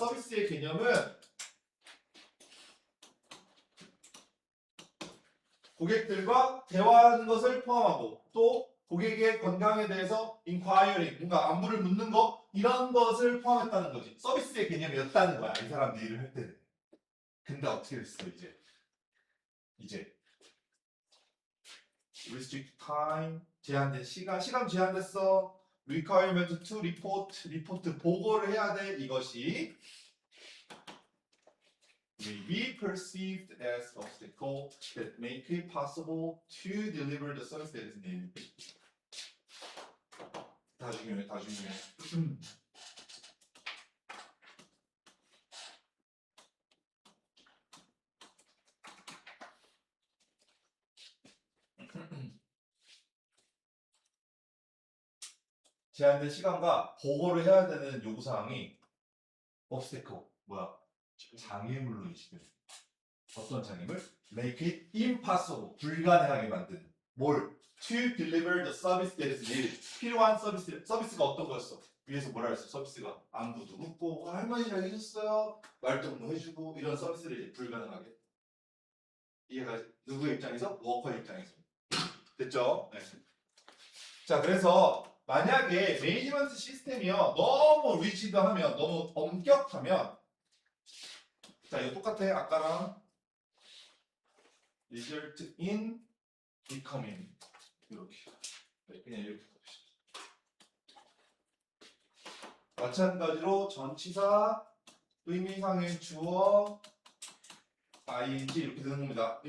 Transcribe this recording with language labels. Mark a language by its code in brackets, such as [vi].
[ko] 서비스의 개념은 고객들과 대화하는 것을 포함하고 또 고객의 건강에 대해서 inquiring, 뭔가 안부를 묻는 거 이런 것을 포함했다는 거지. 서비스의 개념이었다는 거야. 이 사람들이 일을 할 때는. 근데 어떻게 됐어 이제 [en] restrict time [ko] 제한된 시간 제한됐어. [en] requirement to report [ko] 리포트 보고를 해야 돼. [en] 이것이 may be perceived as obstacle that make it possible to deliver the service that is needed. [ko] 다 중요해. 제한된 시간과 보고를 해야 되는 요구사항이 obstacle, 장애물로 인식돼. 어떤 장애물? [en] Make it impossible, [ko] 불가능하게 만드는. 뭘? [en] To deliver the service that is needed. [ko] 필요한 서비스가 어떤 거였어? 위에서 뭐라 했어? 서비스가 안부도 묻고 할머니 잘 계셨어요? 말동무 해주고 이런 서비스를 이제 불가능하게. 이해가 누구의 입장에서? 워커의 입장에서. 됐죠? 네. 자, 그래서 만약에 매니지먼트 시스템이요 너무 리지드하면 너무 엄격하면 자 이거 똑같아 아까랑 [en] result in becoming [ko] 이렇게 그냥 이렇게 마찬가지로 전치사 의미상의 주어 ing 이렇게 되는 겁니다.